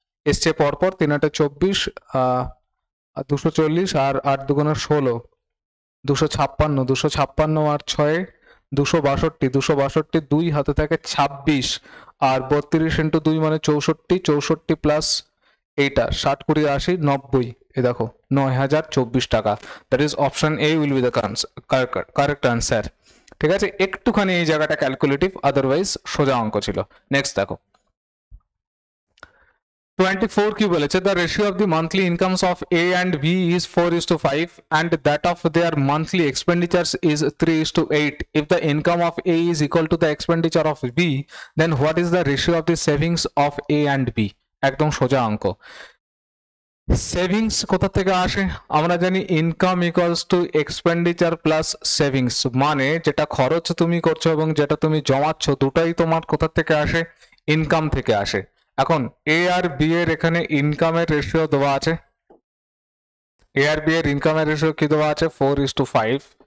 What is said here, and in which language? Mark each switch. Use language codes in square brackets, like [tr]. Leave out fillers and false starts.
[bn] এসছে পরপর, 3 8 24 240 আর 8 2 16, 256, 256 আর 6 262, 262 2 হাতে থাকে 26, আর 32 ইন্টু 2 মানে 64, 64 প্লাস এইটা 60 20 80 90, এই দেখো 9024 টাকা। [en] That is option A will be the correct answer. [bn] ঠিক আছে, একটুখানি এই জায়গাটা ক্যালকুলেটিভ, আদারওয়াইজ সোজা অঙ্ক ছিল। নেক্সট দেখো 24 কি বলেছে, [en] the ratio of the monthly incomes of A and B is 4:5 and that of their monthly expenditures is 3:8. If the income of A is equal to the expenditure of B, then what is the ratio of the savings of A and B? [bn] একদম সোজা অঙ্ক। Savings কোথা থেকে আসে? আমরা জানি income equals to expenditure plus savings, মানে যেটা খরচ তুমি করছো এবং যেটা তুমি জমাচ্ছ দুটাই তোমার কোথা থেকে আসে? ইনকাম থেকে আসে। এখন এ আর বি এর এখানে ইনকামের রেশিও দেওয়া আছে, এ আর বি এর ইনকামের রেশিও কি দেওয়া আছে? 4:5।